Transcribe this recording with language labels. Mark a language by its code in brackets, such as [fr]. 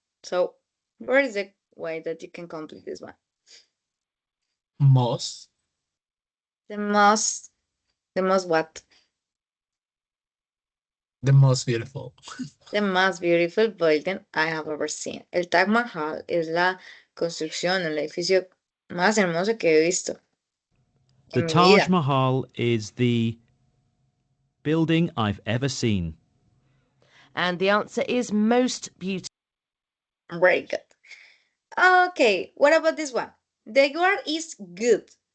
[en] So, where is the way that you can complete this one? Most. The most what? The most beautiful. The most beautiful building I have ever seen. [es] El Taj Mahal es la construcción, el edificio más hermoso que he visto [en] The [es] en mi [en] Taj [es] vida. [en] Mahal is the building I've ever seen. And the answer is most beautiful. Very good. Okay, what about this one? The word is good.